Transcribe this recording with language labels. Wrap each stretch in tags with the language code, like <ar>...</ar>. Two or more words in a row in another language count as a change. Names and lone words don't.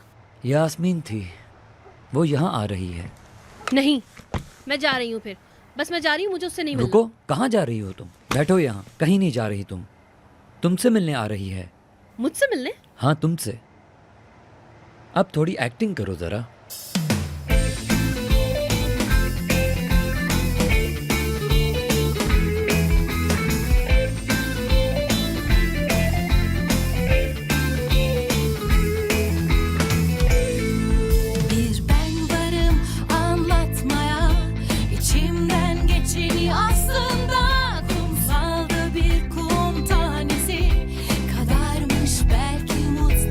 <hi>यास्मीन थी, वो यहाँ आ रही है। नहीं, मैं जा रही हूँ फिर। बस मैं जा रही हूँ, मुझे उससे नहीं मिलना। रुको, कहाँ जा रही हो तुम? बैठो यहाँ, कहीं नहीं जा रही तुम। तुमसे मिलने आ रही है। मुझसे मिलने? हाँ, तुमसे। अब थोड़ी एक्टिंग करो जरा।</hi> <tr>Bir ben varım anlatmaya, içimden geçeni aslında kumsalda bir kum tanesi kadarmış belki mutlulukta.</tr>